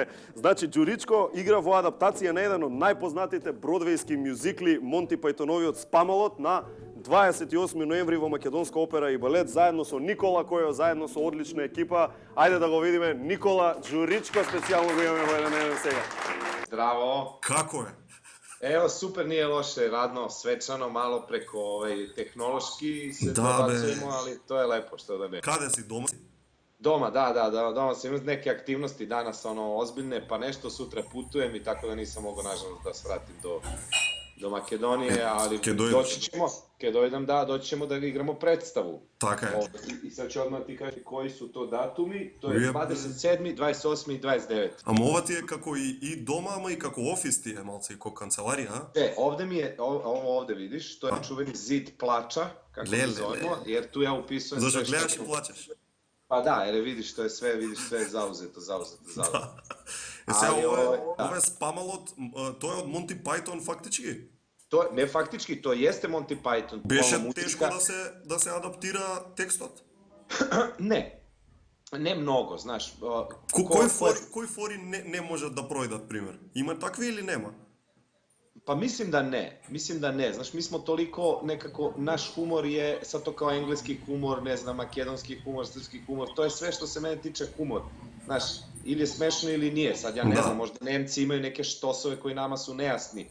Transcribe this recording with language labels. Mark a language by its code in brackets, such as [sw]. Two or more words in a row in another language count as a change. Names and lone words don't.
[mk] Значи, Ѓуричко игра во адаптација на еден од најпознатите бродвејски мюзикли Монти Пајтоновиот Спамалот на 28 ноември во Македонска опера и балет, заедно со Никола Којо, заедно со одлична екипа. Ајде да го видиме Никола Ѓуричко, специјално го имаме во еден сега. Здраво. Како е? Ево, супер, [sr] nije loše, radno, svečano, malo preko tehnološki se dobacujemo, ali to je lepo, što da ne. [mk] Kade si, doma si? [sr] Doma, da, doma sam imao neke aktivnosti danas, ozbiljne, pa nešto sutra putujem i tako da nisam mogao, nažalost, da svratim do Makedonije, ali doći ćemo, kad dojdem, doći ćemo da igramo predstavu. [mk] Така е. [sr] I sad ću odmah ti kaži koji su to datumi, to je 27, 28 i 29. [mk] Ама ова ти е како и дома, ама и како офис ти е малце, и како канцеларија, а? [sr] Ovde mi je, ovo ovde vidiš, to je čuveni zid plača, kako se zovemo, jer tu ja upisujem sve što... [mk] Зашто гледаш и плачеш? [sr] Pa da, jer vidiš sve je zauzeto. [mk] Е, сега ова е Спамалот, тој е од Монти Пајтон фактички? Не фактички, [sr] то jeste Monty Python. [mk] Беше тешко да се адаптира текстот? Не много, знаеш. Кои фори не можат да пројдат, пример? Има такви или нема? [sr] Pa mislim da ne. Znaš, mi smo toliko nekako, naš humor je, sad to kao engleski humor, ne znam, makedonski humor, srpski humor, to je sve što se mene tiče humor. Znaš, ili je smešno ili nije, sad ja ne znam, možda Nemci imaju neke štosove koji nama su nejasni.